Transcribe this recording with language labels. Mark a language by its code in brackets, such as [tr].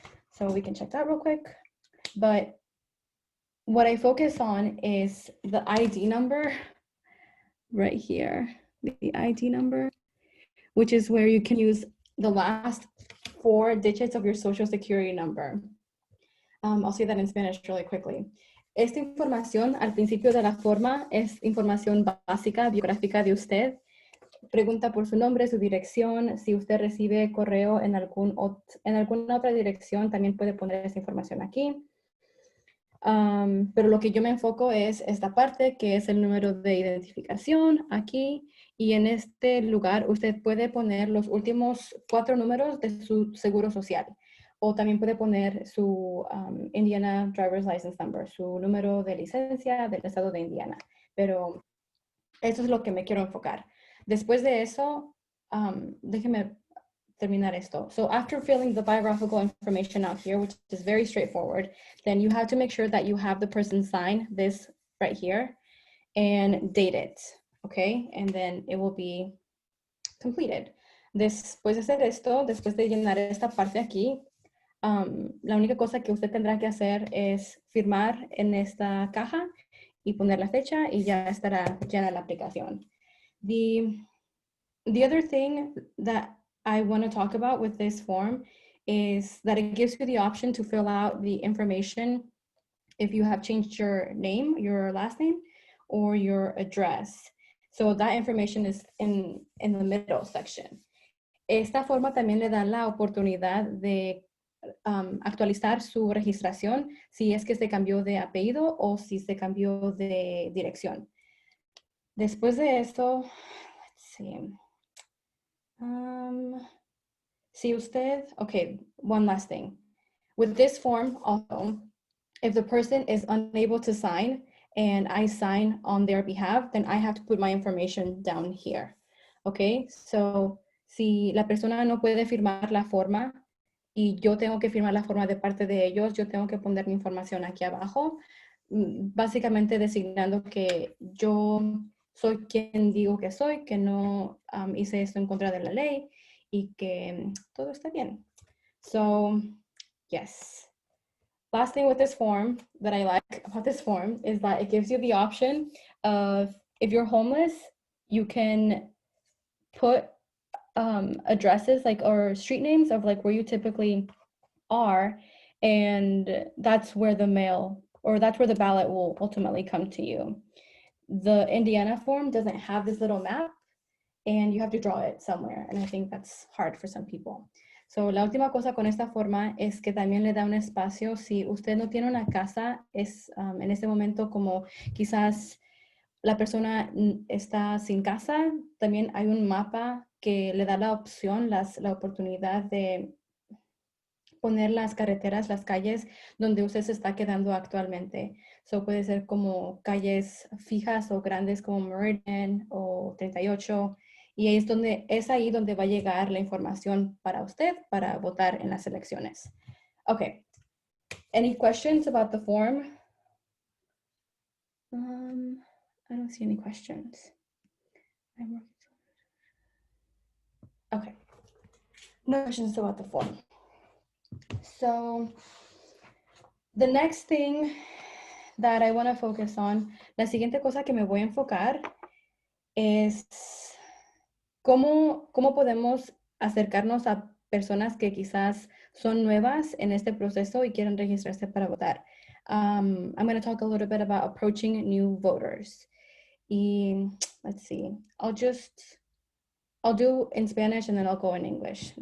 [en] So we can check that real quick. But what I focus on is the ID number right here, the ID number, which is where you can use the last 4 digits of your social security number. I'll say that in Spanish really quickly. [es] Esta información al principio de la forma es información básica, biográfica de usted. Pregunta por su nombre, su dirección. Si usted recibe correo en alguna otra dirección, también puede poner esa información aquí. Pero lo que yo me enfoco es esta parte, que es el número de identificación aquí. Y en este lugar usted puede poner los últimos 4 números de su seguro social. O también puede poner su Indiana Driver's License Number, su número de licencia del estado de Indiana. Pero eso es lo que me quiero enfocar. Después de eso, déjeme terminar esto. [en] So after filling the biographical information out here, which is very straightforward, then you have to make sure that you have the person sign this right here and date it, okay? And then it will be completed. [es] Después de hacer esto, después de llenar esta parte aquí, la única cosa que usted tendrá que hacer es firmar en esta caja y poner la fecha y ya estará llena la aplicación. [en] The other thing that I want to talk about with this form is that it gives you the option to fill out the information if you have changed your name, your last name, or your address. So that information is in the middle section. [es] Esta forma también le da la oportunidad de actualizar su registración si es que se cambió de apellido o si se cambió de dirección. Después de esto, [en] let's see. See [es] usted, [en] okay, one last thing. With this form also, if the person is unable to sign and I sign on their behalf, then I have to put my information down here. Okay, so [es] si la persona no puede firmar la forma y yo tengo que firmar la forma de parte de ellos, yo tengo que poner mi información aquí abajo, básicamente designando que yo soy quien digo que soy, que no hice esto en contra de la ley y que todo está bien. [en] So, yes. Last thing with this form that I like about this form is that it gives you the option of, if you're homeless, you can put addresses or street names of where you typically are, and that's where the mail or that's where the ballot will ultimately come to you. The Indiana form doesn't have this little map and you have to draw it somewhere, and I think that's hard for some people. So, [es] la última cosa con esta forma es que también le da un espacio si usted no tiene una casa, es en este momento como quizás la persona está sin casa, también hay un mapa que le da la opción, la oportunidad de poner las carreteras, las calles donde usted se está quedando actualmente. [en] So [es] puede ser como calles fijas o grandes como Meridian o 38. Y ahí es ahí donde va a llegar la información para usted para votar en las elecciones. [en] Okay. Any questions about the form? I don't see any questions. Okay. No questions about the form. So the next thing that I want to focus on, [es] la siguiente cosa que me voy a enfocar es cómo podemos acercarnos a personas que quizás son nuevas en este proceso y quieren registrarse para votar. [en] I'm going to talk a little bit about approaching new voters. Y let's see, I'll do in Spanish and then I'll go in English.